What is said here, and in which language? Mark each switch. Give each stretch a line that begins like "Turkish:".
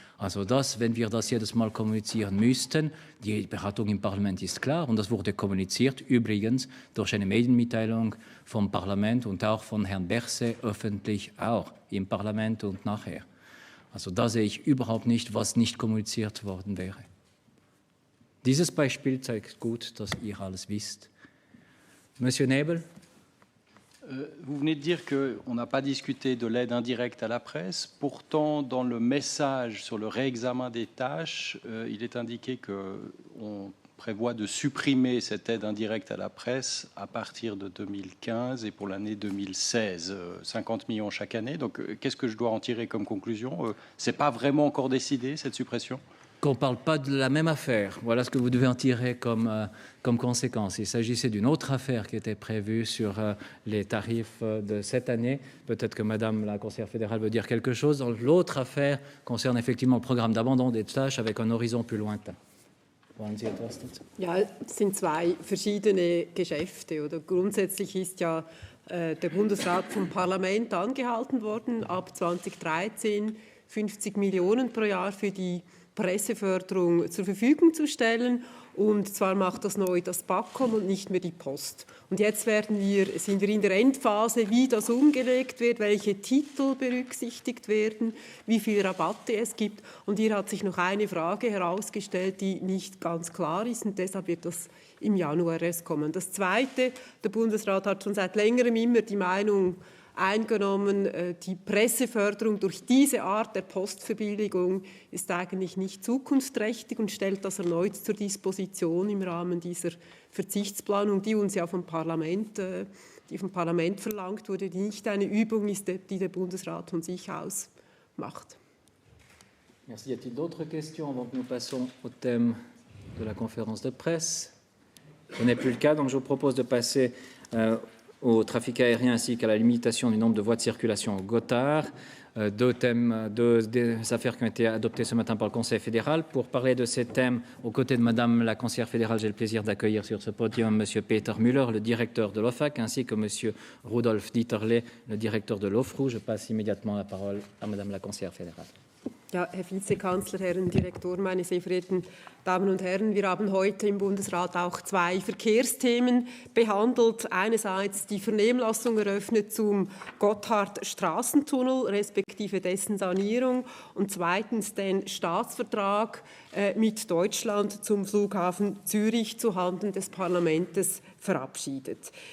German: Also wenn wir das jedes Mal kommunizieren müssten, die Beratung im Parlament ist klar und das wurde kommuniziert, übrigens durch eine Medienmitteilung vom Parlament und auch von Herrn Berset öffentlich auch im Parlament und nachher. Also da sehe ich überhaupt nicht, was nicht kommuniziert worden wäre. Dieses Beispiel zeigt gut, dass ihr alles wisst.
French: Monsieur Nebel? Vous venez de dire qu'on n'a pas discuté de l'aide indirecte à la presse. Pourtant, dans le message sur le réexamen des tâches, il est indiqué qu'on prévoit de supprimer cette aide indirecte à la presse à partir de 2015 et pour l'année 2016, 50 millions chaque année. Donc, qu'est-ce que je dois en tirer comme conclusion? Ce n'est pas vraiment encore décidé, cette suppression? Qu'on ne parle pas de la même affaire. Voilà ce que vous devez en tirer comme conséquence. Il s'agissait d'une autre affaire qui était prévue sur les tarifs de cette année. Peut-être que Madame la conseillère fédérale veut dire quelque chose. L'autre affaire concerne effectivement le programme d'abandon des tâches avec un horizon plus lointain.
German: Wollen Sie etwas dazu? Ja, es sind zwei verschiedene Geschäfte. Oder grundsätzlich ist ja der Bundesrat vom Parlament angehalten worden, ab 2013 50 Millionen pro Jahr für die Presseförderung zur Verfügung zu stellen. Und zwar macht das neu das BAKOM und nicht mehr die Post. Und jetzt sind wir in der Endphase, wie das umgelegt wird, welche Titel berücksichtigt werden, wie viele Rabatte es gibt. Und hier hat sich noch eine Frage herausgestellt, die nicht ganz klar ist. Und deshalb wird das im Januar erst kommen. Das Zweite, der Bundesrat hat schon seit längerem immer die Meinung eingenommen, die Presseförderung durch diese Art der Postverbilligung ist eigentlich nicht zukunftsträchtig und stellt das erneut zur Disposition im Rahmen dieser Verzichtsplanung, die uns ja vom Parlament verlangt wurde, die nicht eine Übung ist, die der Bundesrat von sich aus macht.
French: Merci. Y a-t-il d'autres questions avant que nous passions au thème de la conférence de presse? Ce n'est plus le cas, donc je vous propose de passer au trafic aérien ainsi qu'à la limitation du nombre de voies de circulation au Gothard. Deux affaires qui ont été adoptées ce matin par le Conseil fédéral. Pour parler de ces thèmes, aux côtés de Madame la conseillère fédérale, j'ai le plaisir d'accueillir sur ce podium Monsieur Peter Müller, le directeur de l'OFAC, ainsi que Monsieur Rudolf Dieterle, le directeur de l'OFRU. Je passe immédiatement la parole à Madame la conseillère fédérale.
German: Ja, Herr Vizekanzler, Herren Direktor, meine sehr verehrten Damen und Herren, wir haben heute im Bundesrat auch zwei Verkehrsthemen behandelt. Einerseits die Vernehmlassung eröffnet zum Gotthard-Straßentunnel respektive dessen Sanierung und zweitens den Staatsvertrag mit Deutschland zum Flughafen Zürich zuhanden des Parlaments verabschiedet.